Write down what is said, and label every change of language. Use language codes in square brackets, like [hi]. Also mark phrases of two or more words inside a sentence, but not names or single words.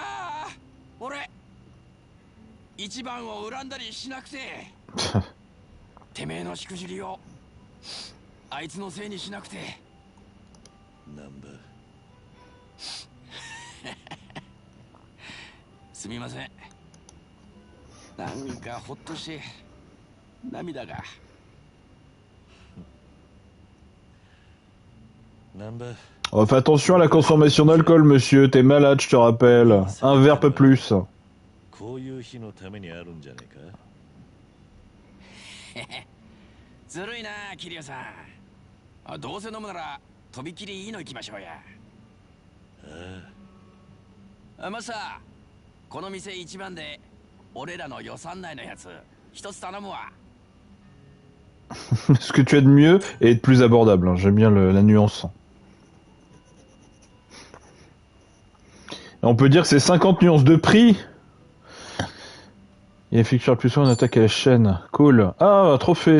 [ja] 俺一番を恨んだりしなくててめえのしくじりをあいつのせいにしなくて。ナンバすみません。なんかほっとして涙が。 [fr] Oh, fais attention à la consommation d'alcool, monsieur. T'es malade, je te rappelle. Un verre, pas plus. [ja] こういう日のためにあるんじゃねえか。ずるいな、桐生さん。どうせ飲むならとびきりいいの行きましょうや。マスター、この店一番で俺らの予算内のやつ一つ頼むわ。 [fr] Ce que tu as de mieux et de plus abordable, hein. J'aime bien la nuance. Et on peut dire que c'est 50 nuances de prix. Il effectue plus souvent une attaque à la chaîne. Cool. Ah, un trophée.